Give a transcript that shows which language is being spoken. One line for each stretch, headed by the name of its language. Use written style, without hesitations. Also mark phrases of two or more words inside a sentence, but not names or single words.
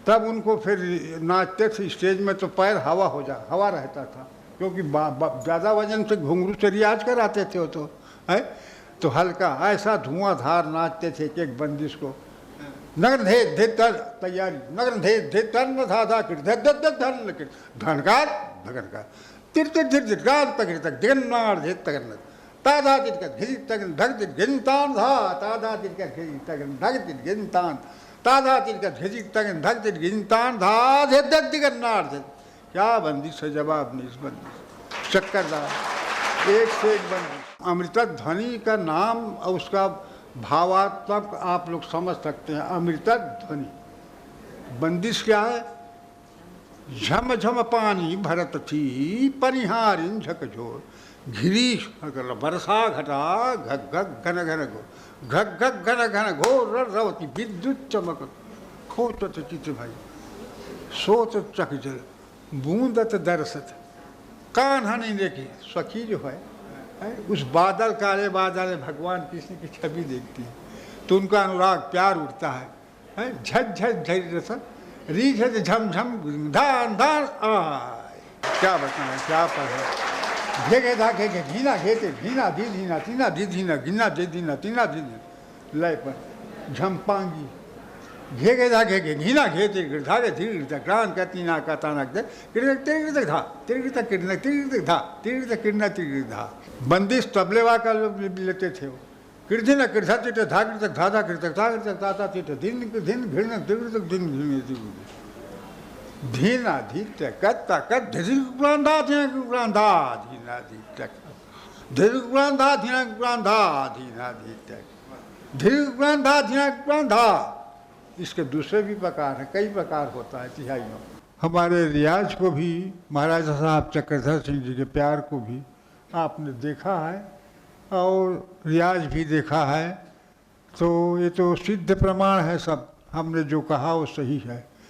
Hindi: तब उनको फिर नाचते थे स्टेज में तो पैर हवा रहता था, क्योंकि ज़्यादा वजन से घुंघरू से रियाज कराते थे वो तो है, तो हल्का ऐसा धुआंधार नाचते थे कि एक बंदिश को नगन धे धे तर तैयारी, नगन धे धे तर न था था किट धे धे धे धन लकिट धनकार धगनकार तिर तिर तिर तिर गान तक तक दिन नार धे तगन तादा तिर का घिरी तगन धग तिर गिनतान था तादा तिर का घिरी तगन धग तिर गिनतान तादा तिर का घिरी तगन धग तिर गिनतान था धे धग दिगन नार धे। क्या बंदिश है, जवाब नहीं इस बंदिश, चक्करदार एक से एक बंदिश। अमृता ध्वनि का नाम और उसका भावात्मक आप लोग समझ सकते हैं। अमृता ध्वनि बंदिश क्या है?
Braj: झम झम पानी भरत थी परिहारिन झकझोर घिरी बरसा घटा घग घग घन घन घो घग घग घन घन घोर रवती विद्युत चमक खोचत चित भाई सोच चक जल बूंदत दरसत कान्हा नहीं देखी सखी
Hindi: जो है उस बादल काले बादल में भगवान कृष्ण की छवि देखती है तो उनका अनुराग प्यार उठता है
Braj: झट झट झट री झट झम झम धान धान आय।
Hindi: क्या बताएं, क्या पढ़े घेगे धा घेगे घीना घेते घीना धी धीना तीना धी धीना गिना दे धीना तीना धी लय पर झमपांगी घेगे धा घेगे घीना घेते धागे धीरे क्रांत का तीना का तानक दे तिरगिर धा तिरगिर किरण तिरगिर धा तिरगिर किरण तिरगिर धा। बंदिश तबलेवा का लोग लेते थे वो कृधि न कृधा चिट धा कृतक धाधा कृतक धा कृतक ताता चिट दिन दिन घृण तिरगिर दिन घृण धीना धीत कत्ता कत धिरुक्रांधा धिरुक्रांधा धीना धीतक धिरुक्रांधा धिरुक्रांधा धीना धीतक धिरुक्रांधा धिरुक्रांधा। इसके दूसरे भी प्रकार हैं, कई प्रकार होता है तिहाइयों। हमारे रियाज को भी महाराजा साहब चक्रधर सिंह जी के प्यार को भी आपने देखा है और रियाज भी देखा है, तो ये तो सिद्ध प्रमाण है सब, हमने जो कहा वो सही है।